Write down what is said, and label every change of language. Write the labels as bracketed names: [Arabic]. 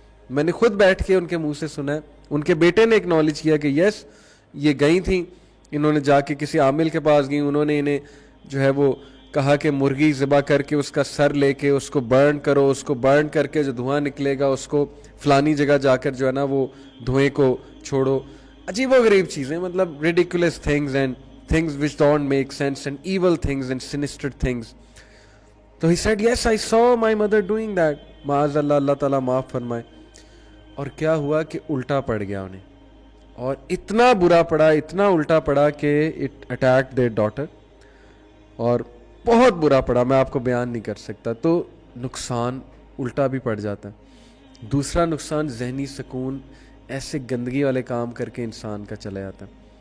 [Urdu] میں نے خود بیٹھ کے ان کے منہ سے سنا ہے. ان کے بیٹے نے ایکنالج کیا کہ یس یہ گئی تھیں, انہوں نے جا کے کسی عامل کے پاس گئی, انہوں نے انہیں جو ہے وہ کہا کہ مرغی ذبح کر کے اس کا سر لے کے اس کو برن کرو, اس کو برن کر کے جو دھواں نکلے گا اس کو فلانی جگہ جا کر جو ہے نا وہ دھوئیں کو چھوڑو. عجیب و غریب چیزیں, مطلب [English] ridiculous things and things which don't make sense and evil things and sinister things. تو he said yes I saw my mother doing that. [Urdu] معاذ اللہ, اللہ تعالیٰ معاف فرمائے. اور کیا ہوا کہ الٹا پڑ گیا انہیں, اور اتنا برا پڑا, اتنا الٹا پڑا کہ [English] it attacked their daughter, [Urdu] اور بہت برا پڑا, میں آپ کو بیان نہیں کر سکتا. تو نقصان الٹا بھی پڑ جاتا ہے. دوسرا نقصان ذہنی سکون, ایسے گندگی والے کام کر کے انسان کا چلا جاتا ہے.